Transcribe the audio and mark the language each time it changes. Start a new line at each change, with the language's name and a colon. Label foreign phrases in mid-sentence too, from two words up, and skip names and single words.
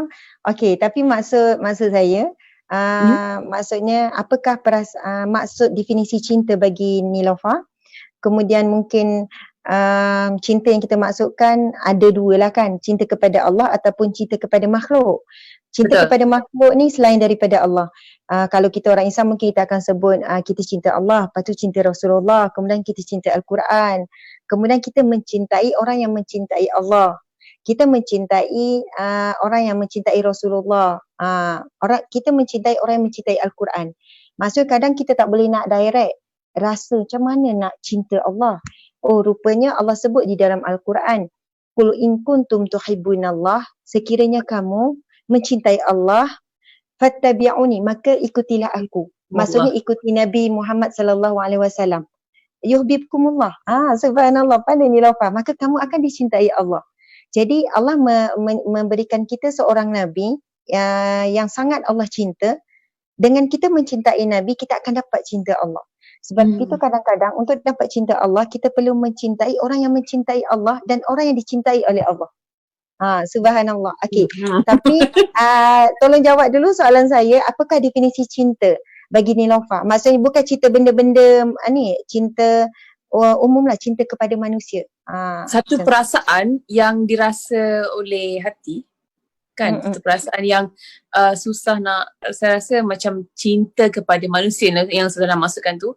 Malay: Okey, tapi maksud saya, maksudnya apakah maksud definisi cinta bagi Nilofa? Kemudian mungkin cinta yang kita maksudkan ada dua lah kan, cinta kepada Allah ataupun cinta kepada makhluk. Cinta kepada makhluk ni selain daripada Allah. Kalau kita orang Islam mungkin kita akan sebut kita cinta Allah, lepas tu cinta Rasulullah, kemudian kita cinta Al-Quran, kemudian kita mencintai orang yang mencintai Allah. Kita mencintai orang yang mencintai Rasulullah. Kita mencintai orang yang mencintai Al-Quran. Maksud kadang kita tak boleh nak direct rasa macam mana nak cinta Allah. Oh, rupanya Allah sebut di dalam Al-Quran,
Arabic: قل إن كنتم تحبون الله,
Malay: sekiranya kamu mencintai Allah, fattabi'uni, maka ikutilah aku. Maksudnya ikuti Nabi Muhammad
Arabic: صلى الله عليه وسلم. يحببكم الله. سبحان الله,
Malay: pandai Nilofa. Maka kamu akan dicintai Allah. Jadi Allah memberikan kita seorang Nabi yang sangat Allah cinta. Dengan kita mencintai Nabi, kita akan dapat cinta Allah. Sebab itu kadang-kadang untuk dapat cinta Allah, kita perlu mencintai orang yang mencintai Allah dan orang yang dicintai oleh Allah. Subhanallah. Okey. Tapi tolong jawab dulu soalan saya, apakah definisi cinta bagi Nilofa? Maksudnya bukan cinta benda-benda cinta umumlah, cinta kepada manusia. Satu perasaan yang dirasa oleh hati kan, satu perasaan yang susah nak, saya rasa macam cinta kepada manusia yang saya nak masukkan tu.